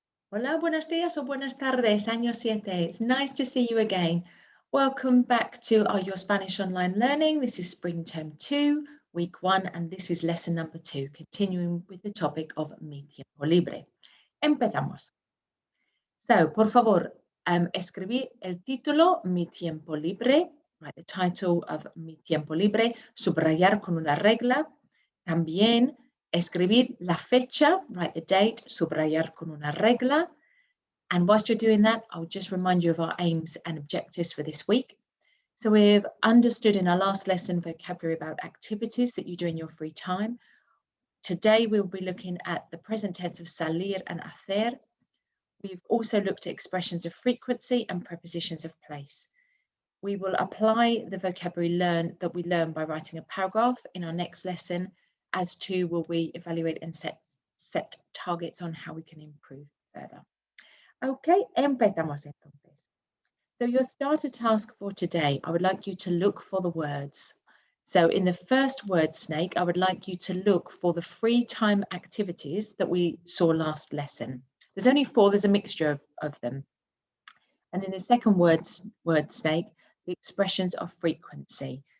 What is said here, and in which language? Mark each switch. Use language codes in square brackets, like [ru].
[es] Hola, buenos días o buenas tardes, año 7. [en] It's nice to see you again. Welcome back to our Your Spanish Online Learning. This is Spring Term 2, Week 1, and this is lesson number 2, continuing with the topic of Mi Tiempo Libre. [es] Empezamos. So, por favor, escribí el título Mi Tiempo Libre, [en] write the title of [es] Mi Tiempo Libre, subrayar con una regla. También escribir la fecha, [en] write the date, [es] subrayar con una regla. [en] And whilst you're doing that, I'll just remind you of our aims and objectives for this week. So we've understood in our last lesson vocabulary about activities that you do in your free time. Today we'll be looking at the present tense of salir and hacer. We've also looked at expressions of frequency and prepositions of place. We will apply the vocabulary that we learn by writing a paragraph in our next lesson, as to will we evaluate and set targets on how we can improve further. [es] Okay, empezamos entonces. [en] So your starter task for today, I would like you to look for the words. So in the first word snake, I would like you to look for the free time activities that we saw last lesson. There's only 4, there's a mixture of them. And in the second word snake, the expressions of frequency.